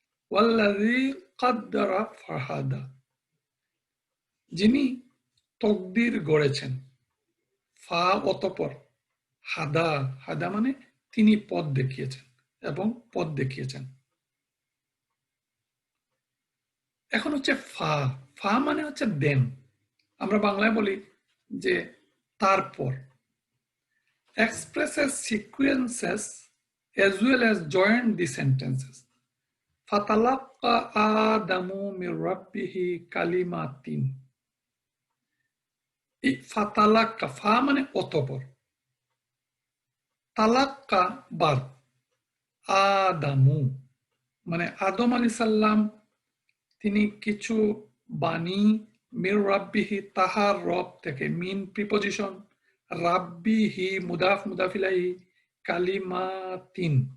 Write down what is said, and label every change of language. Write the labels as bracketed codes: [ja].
[ar] ওয়াল্লাযী কাদ্দারা ফাহাদা, [bn] যিনি তকদির গড়েছেন, ফা অতঃপর, হাদা, হাদা মানে তিনি পথ দেখিয়েছেন এবং পথ দেখিয়েছেন। এখন হচ্ছে ফা, ফা মানে হচ্ছে দেন, আমরা বাংলায় বলি যে তারপর। [en] expresses sequences as well as join the sentences. [ar] ফাতালাক্কা আদামু মির রাব্বিহি কালিমাতিন, [bn] এই ফাতালাক্কা, ফা মানে অতঃপর, তালাক্কা ভার্ব, আদামু মানে আদম আলাইহিস সালাম তিনি কিছু বাণী, মির রাব্বিহি তাহার রব থেকে, মিন প্রিপজিশন, রাব্বিহি মুদাফ মুদাফ ইলাইহি, কালিমাতিন,